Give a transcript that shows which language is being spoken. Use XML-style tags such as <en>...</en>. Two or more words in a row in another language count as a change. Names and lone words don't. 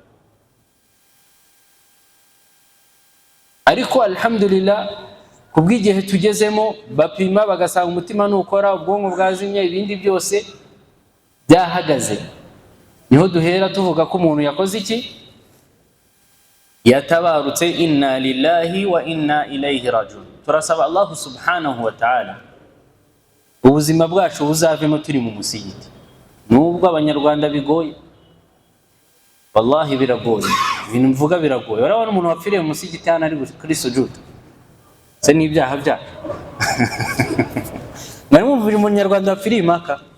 <rw>Ariko alhamdulillah, kubw'igihe tugezemo bapima bagasanga umutima nukora, ubwonko bwazimye, ibindi byose byahagaze, niho duhera tuvuga ko umuntu yakoze iki? Yatabarutse.</rw> <ar>إنا لله وإنا إليه راجعون.</ar> <rw>Turasaba</rw> <ar>الله سبحانه وتعالى</ar> <rw>ubuzima bwacu buzavemo turi mu musigiti. Nubwo abanyarwanda bigoye, wallahi biragoye, ibintu mvuga biragoye. Urabona umuntu wapfiriye mu musigiti hano ari kuri sujud, se n'ibyaha byacu. Mwari mumvira umunyarwanda wapfiriye Maka?</rw>